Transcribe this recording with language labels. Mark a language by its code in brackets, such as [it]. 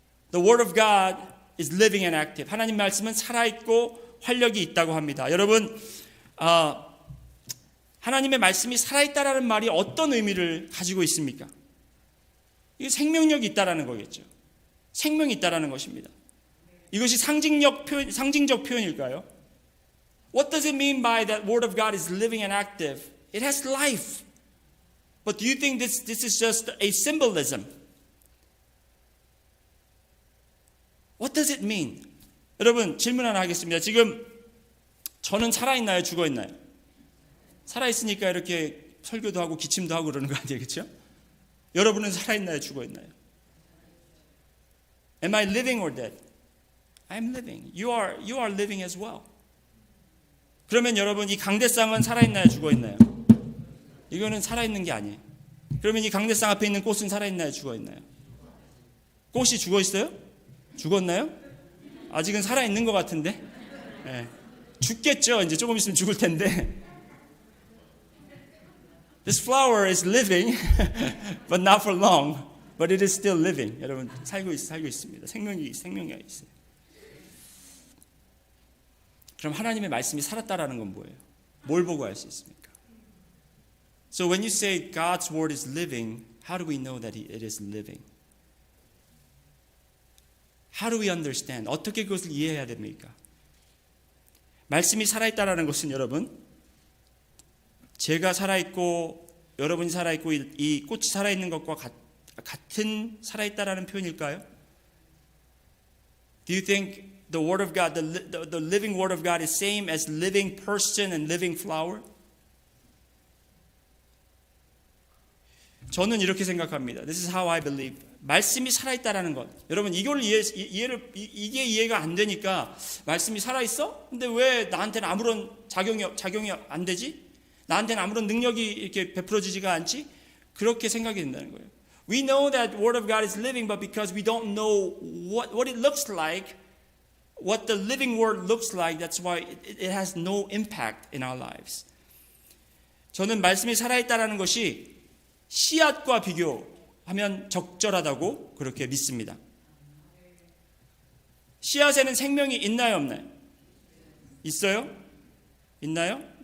[en] The word of God is living and active. [ko] 하나님 말씀은 살아있고 활력이 있다고 합니다. 여러분, 하나님의 말씀이 살아있다라는 말이 어떤 의미를 가지고 있습니까? 이게 생명력이 있다라는 거겠죠. 생명이 있다라는 것입니다. 이것이 상징적 표현일까요? [en] What does it mean by that word of God is living and active? It has life. But do you think this is just a symbolism? What does it mean? [ko] 여러분 질문 하나 하겠습니다. 지금 저는 살아있나요? 죽어있나요? 살아있으니까 이렇게 설교도 하고 기침도 하고 그러는 거 아니에요? 그렇죠? 여러분은 살아있나요? 죽어있나요? [en] Am I living or dead? I'm living. You are living as well. [ko] 그러면 여러분 이 강대상은 살아있나요? 죽어있나요? 이거는 살아있는 게 아니에요. 그러면 이 강대상 앞에 있는 꽃은 살아있나요? 죽어있나요? 꽃이 죽어있어요? 죽었나요? 아직은 살아있는 것 같은데? 네. 죽겠죠. 이제 조금 있으면 죽을 텐데. [en] This flower is living, but not for long. But it is still living. 여러분 살고 있습니다. 생명이 있어요. [ko] 그럼 하나님의 말씀이 살았다라는 건 뭐예요? 뭘 보고 알 수 있습니까? [en] So when you say God's word is living, how do we know that it is living? How do we understand? [ko] 어떻게 그것을 이해해야 됩니까? 말씀이 살아있다라는 것은 여러분, 제가 살아있고 여러분이 살아있고 이 꽃이 살아있는 것과 같은 살아있다라는 표현일까요? [en] Do you think the word of God, the living word of God is same as living person and living flower? [ko] 저는 이렇게 생각합니다. [en] This is how I believe. [ko] 말씀이 살아있다라는 것. 여러분 이게 이해가 안 되니까 말씀이 살아있어? 근데 왜 나한테는 아무런 작용이 안 되지? 나한테는 아무런 능력이 이렇게 베풀어지지가 않지? 그렇게 생각이 된다는 거예요. [en] We know that the word of God is living, but because we don't know what it looks like, what the living word looks like, that's why it has no impact in our lives. [ko] 저는 말씀이 살아있다라는 것이 씨앗과 비교하면 적절하다고 그렇게 믿습니다. 씨앗에는 생명이 있나요, 없나요? 있어요? 있나요?